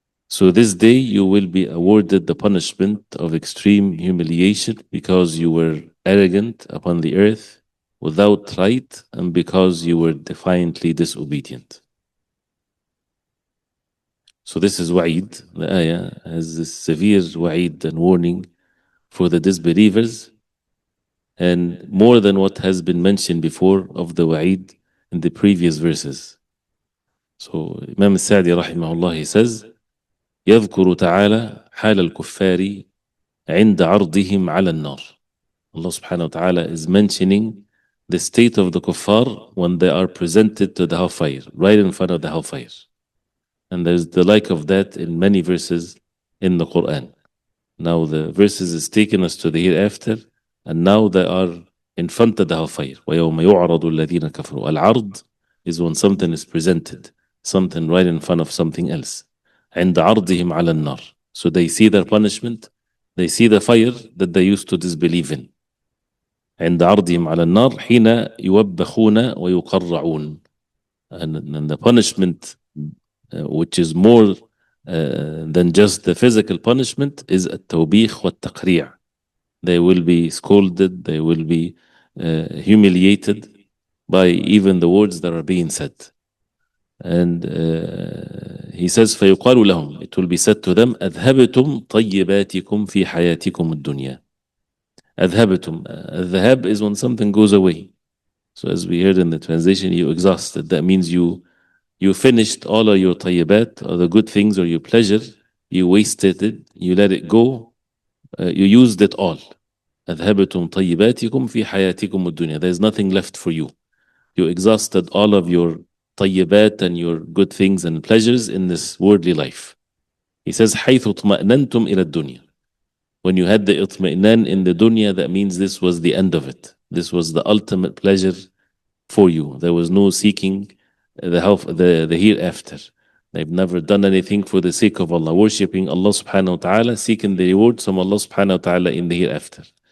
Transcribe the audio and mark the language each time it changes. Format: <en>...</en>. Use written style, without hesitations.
<en>So this day you will be awarded the punishment of extreme humiliation because you were arrogant upon the earth without right and because you were defiantly disobedient. So this is wa'id. The ayah has this severe wa'id and warning for the disbelievers, and more than what has been mentioned before of the wa'id in the previous verses. So Imam al-Sa'di rahimahullah, he says,</en> <ar>يذكر تعالى حال الكفار عند عرضهم على النار.</ar> <en>Allah subhanahu wa ta'ala is mentioning the state of the kuffar when they are presented to the hellfire, right in front of the hellfire. And there's the like of that in many verses in the Quran. Now the verses is taking us to the hereafter, and now they are in front of the hellfire.</en> <ar>وَيَوْمَ يُعْرَضُ الَّذِينَ كَفَرُوا.</ar> <en>Al-ard is when something is presented, something right in front of something else.</en> <ar>عند عرضهم على النار.</ar> <en>So they see their punishment, they see the fire that they used to disbelieve in.</en> <ar>عند عرضهم على النار حين يوبخون ويقرعون.</ar> <en>And the punishment which is more than just the physical punishment is</en> <ar>التوبيخ والتقريع.</ar> <en>They will be scolded, they will be humiliated by even the words that are being said. And he says</en> <ar>فيقال لهم,</ar> <en>it will be said to them,</en> <ar>أذهبتم طيباتكم في حياتكم الدنيا.</ar> <en>أذهبتم, الذهاب is when something goes away. So as we heard in the translation, you exhausted. That means you finished all of your طيبات, or the good things or your pleasure, you wasted it, you let it go, you used it all.</en> <ar>أذهبتم طيباتكم في حياتكم الدنيا.</ar> <en>There is nothing left for you. You exhausted all of your طيبات and your good things and pleasures in this worldly life. He says</en> <ar>حيث اطمأننتم إلى الدنيا.</ar> <en>When you had the اطمئنان in the dunya, that means this was the end of it. This was the ultimate pleasure for you. There was no seeking the hereafter. They've never done anything for the sake of Allah, worshipping Allah subhanahu wa ta'ala, seeking the rewards from Allah subhanahu wa ta'ala in the hereafter.</en>